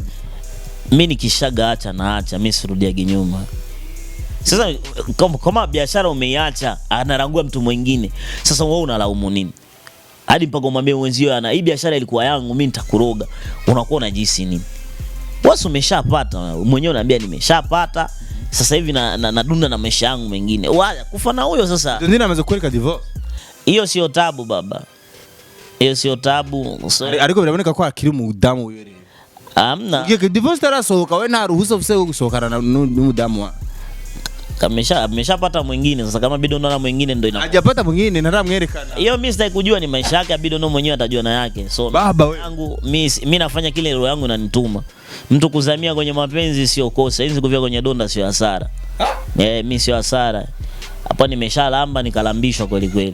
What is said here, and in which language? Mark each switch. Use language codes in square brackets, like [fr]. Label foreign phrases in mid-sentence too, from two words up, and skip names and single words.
[sw] mimi nikishaga acha mimi sirudia nyuma sasa kama biashara umeiacha anarangua mtu mwingine sasa wewe unalaumu nini hadi mpaka umwambie wenzio ana hii biashara ilikuwa yangu mimi nitakuroga unakuwa unajisi nini wewe umeshapata mwenyewe unaambia nimeshapata sasa hivi nadunda na maisha yangu mengine wala kufa na huyo sasa ndio anaweza kueleka divorce hiyo sio tabu baba hiyo sio tabu [rn] ariko biraboneka ko akiri mu damu wewe [sw] amna [rn] ugiye divorce tarasohoka wewe nta ruhusa ufise gusohokana n'umudamu wa [sw] ameshapata mwingine sasa kama Bidondo na mwingine ndio ina hajapata mwingine [rn] na ramwerekana [sw] hiyo mimi sitaki kujua ni maisha yake Bidondo mwenyewe atajua na yake so baba wewe yangu mimi nafanya kile roho yangu inanituma mtu kuzamia kwenye mapenzi sio kosa hizi kuvia kwenye donda sio hasara mimi sio hasara hapa nimeshalamba nikalambishwa kweli kweli